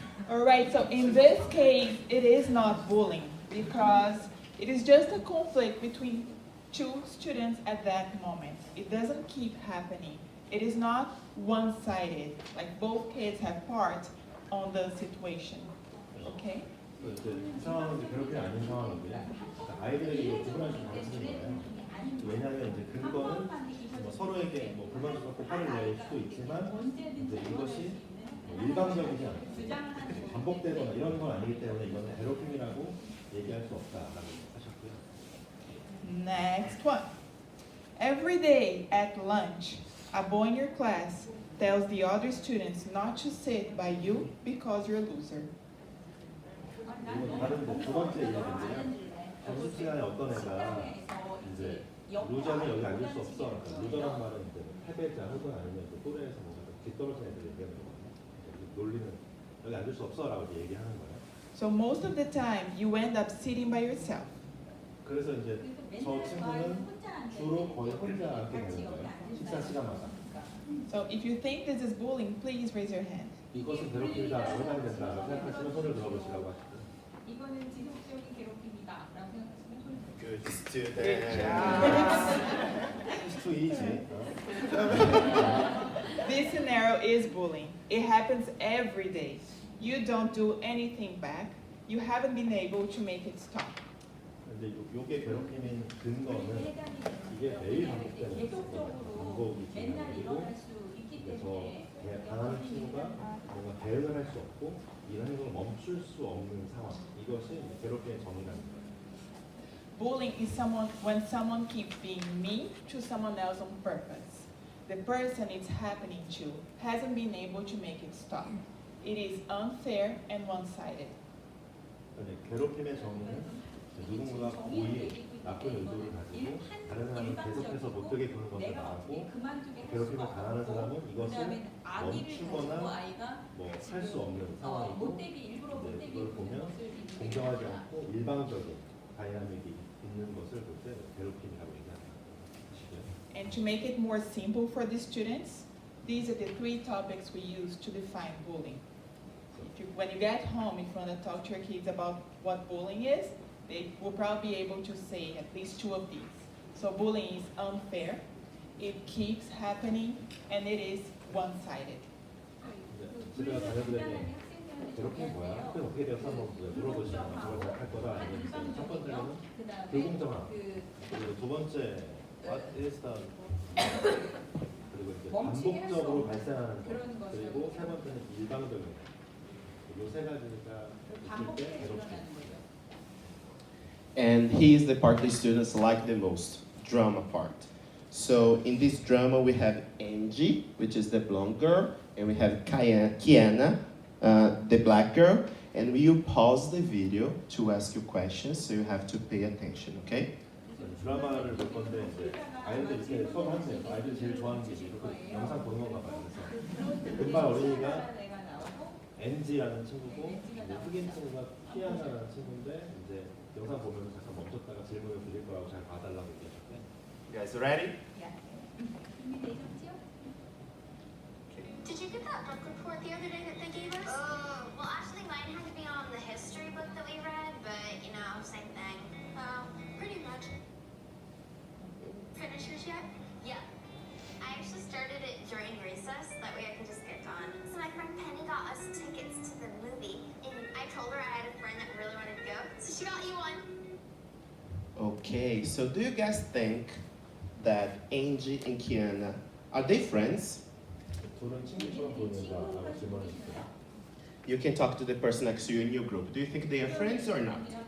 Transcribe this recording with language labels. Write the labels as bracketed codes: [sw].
[en] All right, so in this case, it is not bullying because it is just a conflict between two students at that moment. It doesn't keep happening. It is not one-sided, like both kids have part on the situation. Okay? [ko] 이제 이 상황은 이제 괴롭힘이 아닌 상황인데 그러니까 아이들에게 이거 구분할 수 가르치는 거예요. 왜냐하면 이제 근거는 뭐 서로에게 뭐 불만을 갖고 화를 낼 수도 있지만 이제 이것이 뭐 일방적이지 않고 반복되거나 이런 건 아니기 때문에 이거는 괴롭힘이라고 얘기할 수 없다라고 하셨고요. [en] Next one. Every day at lunch, a boy in your class tells the other students not to sit by you because you're a loser. [ko] 그리고 다른데 두 번째 이야기인데요. 점심 시간에 어떤 애가 이제 루저는 여기 앉을 수 없어. 그러니까 루저란 말은 이제 패배자 혹은 아니면 이제 또래에서 뭔가 좀 뒤떨어진 애들 얘기하는 거거든요. 그러니까 논리는 여기 앉을 수 없어라고 이제 얘기하는 거예요. [en] So most of the time, you end up sitting by yourself. [ko] 그래서 이제 저 친구는 주로 거의 혼자 앉게 되는 거예요. 식사 시간마다. [en] So if you think this is bullying, please raise your hand. [ko] 이것은 괴롭힘이다라고 해당된다라고 생각하시면 손을 들어보시라고 하시죠. 이거는 지속적인 괴롭힘이다라고 생각하시면 손을 들어. [en] Good student. Good job. It's too easy. This scenario is bullying. It happens every day. You don't do anything back. You haven't been able to make it stop. [ko] 근데 요게 괴롭힘인 근거는 이게 매일 반복되는 계속적으로 반복이 맨날 중요하고 일어날 수 있기 그래서 때문에 당하는 친구가 뭔가 대응을 할 수 없고 이런 행동을 멈출 수 없는 상황 이것이 괴롭힘의 정의라는 거예요. [en] Bullying is when someone keeps being mean to someone else on purpose. The person it's happening to hasn't been able to make it stop. It is unfair and one-sided. [ko] 근데 괴롭힘의 정의는 누군가가 고의 나쁜 의도를 가지고 다른 사람을 계속해서 못되게 구는 것을 말하고 괴롭힘을 당하는 사람은 이것을 멈추거나 뭐 할 수 없는 상황이고 이제 이걸 보면 공정하지 않고 일방적인 다이나믹이 있는 것을 볼 때 괴롭힘이라고 얘기하는 것이고요. [en] And to make it more simple for the students, these are the 3 topics we use to define bullying. When you get home, if you want to talk to your kids about what bullying is, they will probably be able to say at least 2 of these. So bullying is unfair, it keeps happening, and it is one-sided. [ko] 집에 가서 자녀들에게 괴롭힘이 뭐야? 학교에 어떻게 되었어? 한번 물어보시면 저걸 할 거다. 아니면 이제 첫 번째로는 불공정함. 그리고 두 번째 [en] what is the [ko] 그리고 이제 반복적으로 발생하는 것. 그리고 세 번째는 일방적인 것. 이 세 가지가 있을 때 괴롭힘. [en] And he is the part the students like the most, drama part. So in this drama we have Angie, which is the blonde girl, and we have Kiana, the black girl, and we will pause the video to ask you questions, so you have to pay attention, okay? [ko] 드라마를 볼 건데 이제 아이들 이렇게 수업을 하세요. 아이들이 제일 좋아하는 게 이렇게 영상 보는 건가 봐요. 그래서 금발 어린이가 NG라는 친구고 흑인 친구가 키아나라는 친구인데 이제 영상 보면서 잠깐 멈췄다가 질문을 드릴 거라고 잘 봐달라고 얘기하셨대. [en] You guys ready? [ko] 준비되셨죠? [en] Okay. Did you you get that book report the other day that they gave us? Well, actually, mine had to be on the history book that we read, but you know, same thing. Pretty much. Finish yours yet? Yeah. I actually started it during recess. That way I could just get gone. So my friend Penny got us tickets to the movie, and I told her I had a friend that really wanted to go, so she got you one. Okay, so do you guys think that Angie and Kiana, are they friends? [ko] 둘은 친구처럼 보이는지라고 질문을 주세요. [en] You can talk to the person next to you in your group. Do you think they are friends or not?